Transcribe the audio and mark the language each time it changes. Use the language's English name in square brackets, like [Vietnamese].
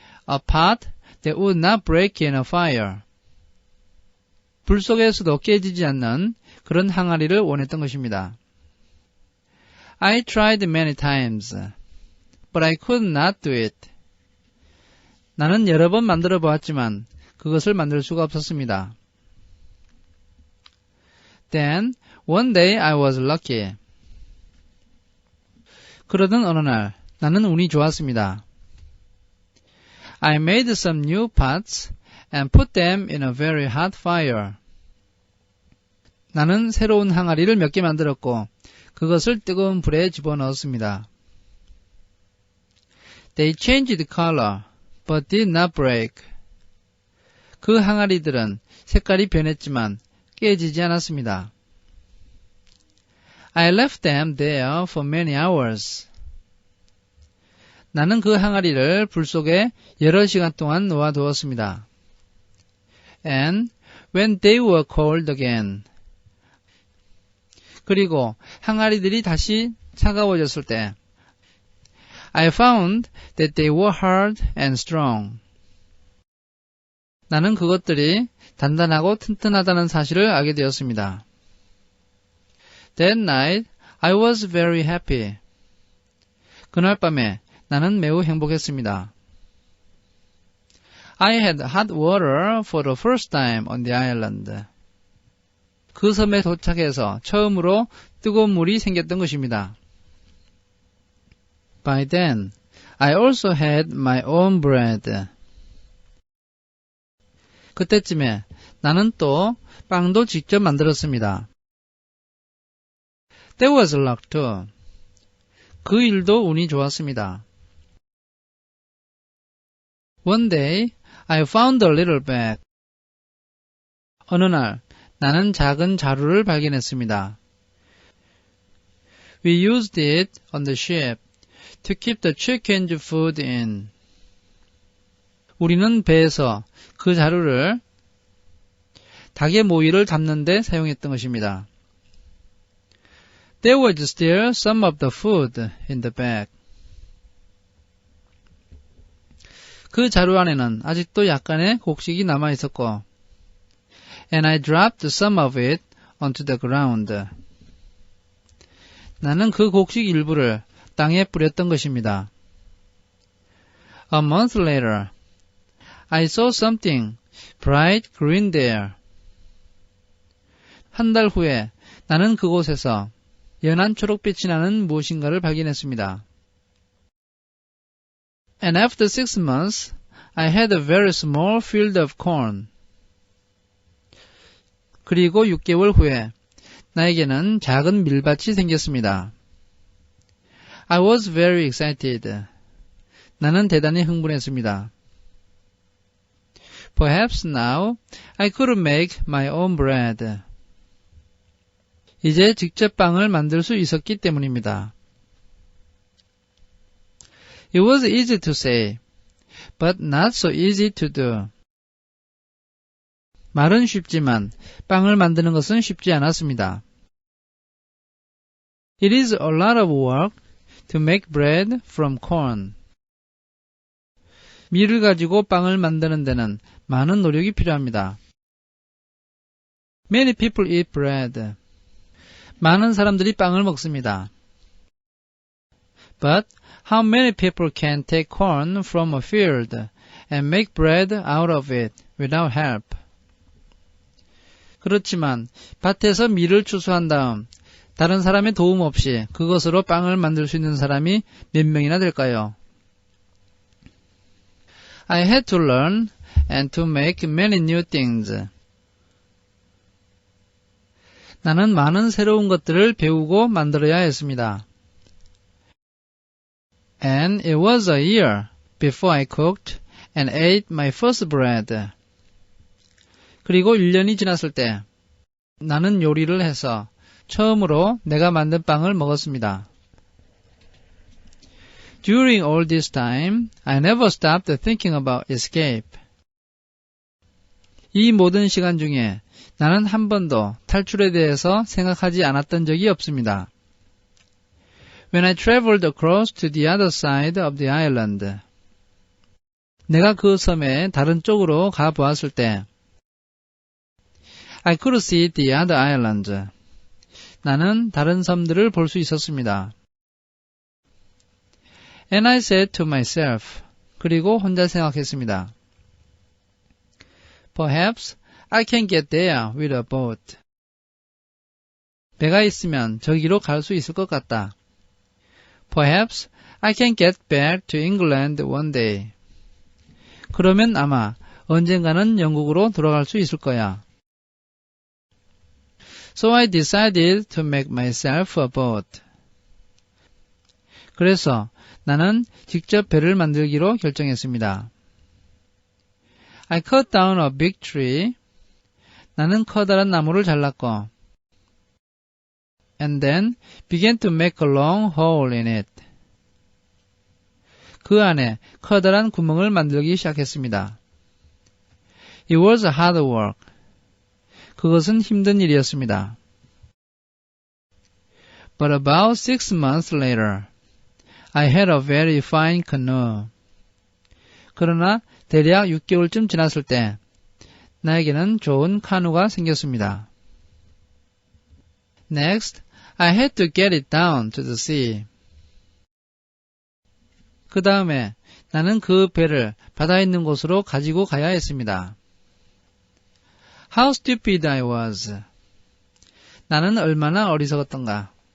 [English] A pot that would not break in a fire. [Korean] 불 속에서도 깨지지 않는 그런 항아리를 원했던 것입니다. [English] I tried many times, but I could not do it. [Korean] 나는 여러 번 만들어 보았지만 그것을 만들 수가 없었습니다. [English] Then, one day I was lucky. [Korean] 그러던 어느 날 나는 운이 좋았습니다. [English] I made some new pots and put them in a very hot fire. [Korean] 나는 새로운 항아리를 몇 개 만들었고 그것을 뜨거운 불에 집어넣었습니다. [English] They changed color, but did not break. [Korean] 그 항아리들은 색깔이 변했지만 깨지지 않았습니다. [English] I left them there for many hours. [Korean] 나는 그 항아리를 불 속에 여러 시간 동안 놓아두었습니다. [English] And when they were cold again. [Korean] 그리고 항아리들이 다시 차가워졌을 때 [English] I found that they were hard and strong. [Korean] 나는 그것들이 단단하고 튼튼하다는 사실을 알게 되었습니다. [English] That night I was very happy. [Korean] 그날 밤에 나는 매우 행복했습니다. [English] I had hot water for the first time on the island. [Korean] 그 섬에 도착해서 처음으로 뜨거운 물이 생겼던 것입니다. [English] By then, I also had my own bread. [Korean] 그때쯤에 나는 또 빵도 직접 만들었습니다. [English] That was luck too. [Korean] 그 일도 운이 좋았습니다. [English] One day, I found a little bag. [Korean] 어느 날, 나는 작은 자루를 발견했습니다. [English] We used it on the ship to keep the chicken's food in. [Korean] 우리는 배에서 그 자루를 닭의 모이를 담는 데 사용했던 것입니다. [English] There was still some of the food in the bag. [Korean] 그 자루 안에는 아직도 약간의 곡식이 남아 있었고, [English] and I dropped some of it onto the ground. [Korean] 나는 그 곡식 일부를 땅에 뿌렸던 것입니다. [English] A month later, I saw something bright green there. [Korean] 한 달 후에 나는 그곳에서 연한 초록빛이 나는 무엇인가를 발견했습니다. [English] And after 6 months, I had a very small field of corn. [Korean] 그리고 6개월 후에 나에게는 작은 밀밭이 생겼습니다. [English] I was very excited. [Korean] 나는 대단히 흥분했습니다. [English] Perhaps now I could make my own bread. [Korean] 이제 직접 빵을 만들 수 있었기 때문입니다. [English] It was easy to say, but not so easy to do. [Korean] 말은 쉽지만 빵을 만드는 것은 쉽지 않았습니다. [English] It is a lot of work to make bread from corn. [Korean] 밀을 가지고 빵을 만드는 데는 많은 노력이 필요합니다. [English] Many people eat bread. [Korean] 많은 사람들이 빵을 먹습니다. [English] But how many people can take corn from a field and make bread out of it without help? [Korean] 그렇지만 밭에서 밀을 추수한 다음 다른 사람의 도움 없이 그것으로 빵을 만들 수 있는 사람이 몇 명이나 될까요? [English] I had to learn and to make many new things. [Korean] 나는 많은 새로운 것들을 배우고 만들어야 했습니다. [English] And it was a year before I cooked and ate my first bread. [Korean] 그리고 1년이 지났을 때 나는 요리를 해서 처음으로 내가 만든 빵을 먹었습니다. [English] During all this time, I never stopped thinking about escape. [Korean] 이 모든 시간 중에 나는 한 번도 탈출에 대해서 생각하지 않았던 적이 없습니다. [English] When I traveled across to the other side of the island, [Korean] 내가 그 섬의 다른 쪽으로 가보았을 때 [English] I could see the other islands. [Korean] 나는 다른 섬들을 볼 수 있었습니다. [English] And I said to myself, [Korean] 그리고 혼자 생각했습니다. [English] Perhaps I can get there with a boat. [Korean] 배가 있으면 저기로 갈 수 있을 것 같다. [English] Perhaps I can get back to England one day. [Korean] 그러면 아마 언젠가는 영국으로 돌아갈 수 있을 거야. [English] So I decided to make myself a boat. [Korean] 그래서 나는 직접 배를 만들기로 결정했습니다. [English] I cut down a big tree. [Korean] 나는 커다란 나무를 잘랐고 [English] and then began to make a long hole in it. [Korean] 그 안에 커다란 구멍을 만들기 시작했습니다. [English] It was hard work. [Korean] 그것은 힘든 일이었습니다. [English] But about 6 months later, I had a very fine canoe. [Korean] 그러나 대략 6개월쯤 지났을 때 나에게는 좋은 카누가 생겼습니다. [English] Next, I had to get it down to the sea. [Korean] 그 다음에 나는 그 배를 바다에 있는 곳으로 가지고 가야 했습니다. [English] How stupid I was. [Korean] 나는 얼마나 어리석었던가.